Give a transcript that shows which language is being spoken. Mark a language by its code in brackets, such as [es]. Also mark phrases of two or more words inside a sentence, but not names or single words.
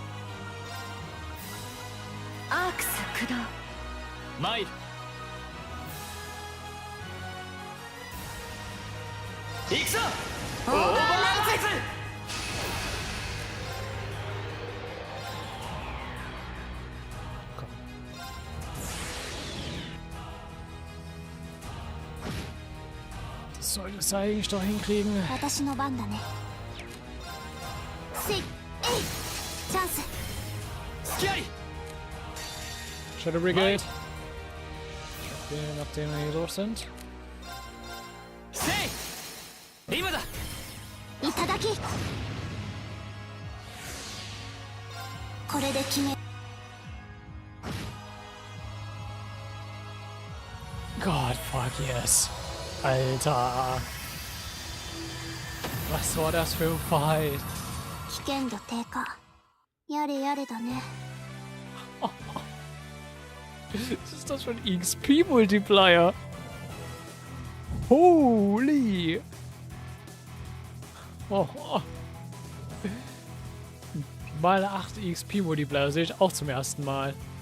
[ja] アークス駆動。参る。行くぞオーバーライズ [de] Das sollte es eigentlich doch hinkriegen. [ja] 私の番だね。せい、えい、チャンス。隙あり [en] Shadow Brigade. [de] Okay, nachdem wir hier durch sind. [ja] せい今だいただき。これで決め。 [en] God, fuck yes. [de] Alter. Was war das für ein Fight? [ja] 危険度低下。やれやれだね。 [de] Was ist das für ein XP-Multiplier? [en] Holy! Oh, oh. [de] Mal 8 XP-Multiplier sehe ich auch zum ersten Mal.